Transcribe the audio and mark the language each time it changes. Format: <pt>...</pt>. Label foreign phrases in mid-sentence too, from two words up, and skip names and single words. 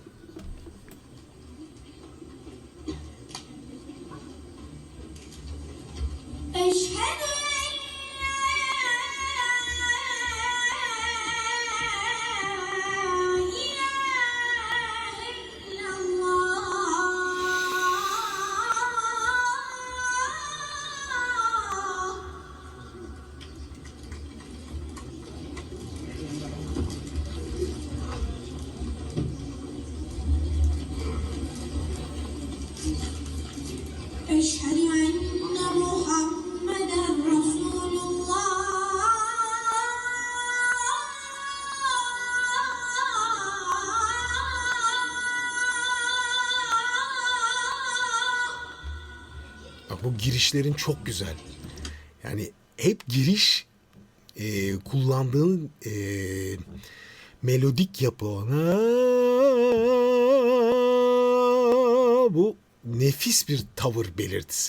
<ar>أشهد أن لا إله إلا الله. أشهد أن محمدا رسول الله.</ar> <tr>Bak bu girişlerin çok güzel. Yani hep giriş kullandığın melodik yapı ona bu nefis bir tavır belirtisi.</tr>